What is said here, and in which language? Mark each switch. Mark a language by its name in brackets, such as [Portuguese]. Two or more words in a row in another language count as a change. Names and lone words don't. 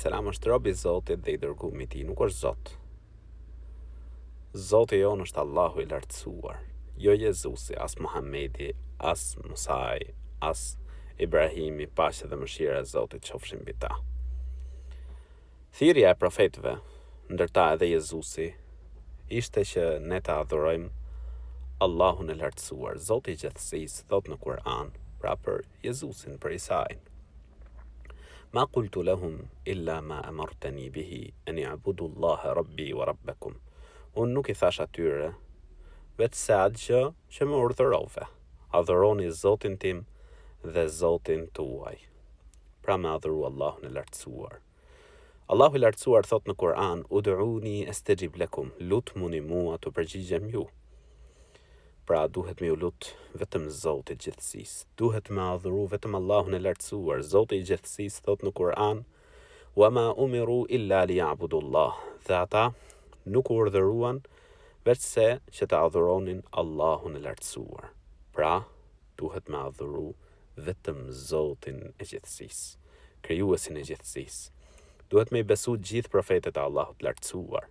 [Albanian] është rob I Zotit dhe I dërguar I tij, nuk është Zot. Zoti jon është Allahu I lartësuar, jo Jezusi, as Muhamedi, as Musai, as Ibrahimi, paqja dhe mëshira e Zotit qofshin mbi ta. Thirrja e profetëve, ndërta edhe Jezusi, ishte që ne ta adhurojmë Allahun e lartësuar, Zoti I gjithësisë, thot në Kur'an, pra për Jezusin, për Isain. [Arabic] ما قلت لهم إلا ما أمرتني به أن يعبدوا الله ربي وربكم. [Albanian] Unë nuk I thash atyre, vetë se atë që më urdhërove, adhuroni Zotin tim dhe Zotin tuaj. Pra me adhuru Allahun e lartësuar. Allahu I lartësuar thot në Kur'an, [Arabic] ادعوني أستجب لكم, [Albanian] lutmuni mua të përgjigjem ju. Pra duhet me u lut vetëm Zotit gjithësisë. Duhet me adhuru vetëm Allahun e lartësuar. Zoti I gjithësisë thot në Kur'an, [Arabic] وما أمروا إلا ليعبدوا الله. [Albanian] Dhe ata nuk u urdhëruan veçse që të adhuronin Allahun e lartësuar. Pra duhet me adhuru vetëm Zotin e gjithësisë, krijuesin e gjithësisë. Duhet me I besu gjithë profetet e Allahut lartësuar.